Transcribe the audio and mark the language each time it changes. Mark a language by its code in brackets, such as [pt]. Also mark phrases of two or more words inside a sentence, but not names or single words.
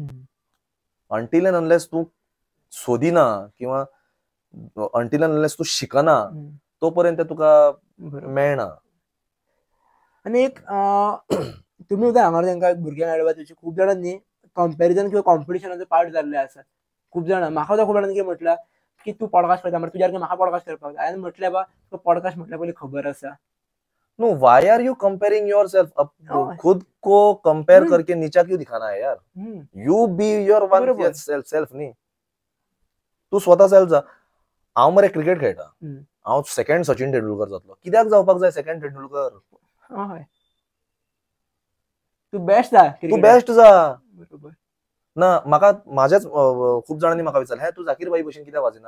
[en] until and unless [kok] तूं सोदिना किंवा [en] until and unless [kok] तूं शिकना तोपर्यंत तुका मेळना. आनी एक तुम्ही उदय हांगा तांकां भुरग्यांक एडवायस दिवची खूब जाणांनी कंपॅरिझन किंवा कॉम्पिटिशनाचो पार्ट जाल्ले आसात. खूप जाणां म्हाका खूप जाणांनी कितें म्हटलां की तू पॉडकास्ट करता मरे तुज्या म्हाका पॉडकास्ट करपाक जाय. हांवें म्हटलें बा तुका पॉडकास्ट म्हटल्यार पयलीं खबर आसा. [en] no, why are you comparing yourself? [hi] खुद को कंपेयर करके नीचा क्यों दिखाना है यार? [en] you be your own self न्ही. [kok] तू स्वता सेल्फ जा. हांव मरे क्रिकेट खेळटा, हांव सेकंड सचिन तेंडुलकर जातलो. कित्याक जावपाक जाय सेकंड तेंडुलकर? हय तू बेस्ट जा. तू बेस्ट जा बरोबर ना. म्हाका माझ्याच खूप जाणांनी म्हाका विचारलें हे तू जाकीर बाई भशेन कित्याक वाजयना?